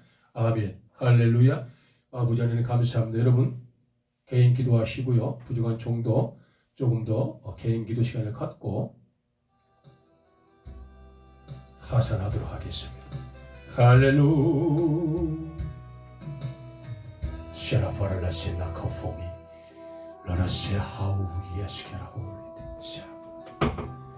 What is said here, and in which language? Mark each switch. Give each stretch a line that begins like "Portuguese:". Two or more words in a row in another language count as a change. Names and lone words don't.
Korean: 아멘. 할렐루야. 아버지 하나님 감사합니다. 여러분 개인 기도하시고요. 부족한 정도 조금 더 개인 기도 시간을 갖고 하산하도록 하겠습니다. 할렐루야. Sharafarala sena kafumi. Lara se hau yes kera holy.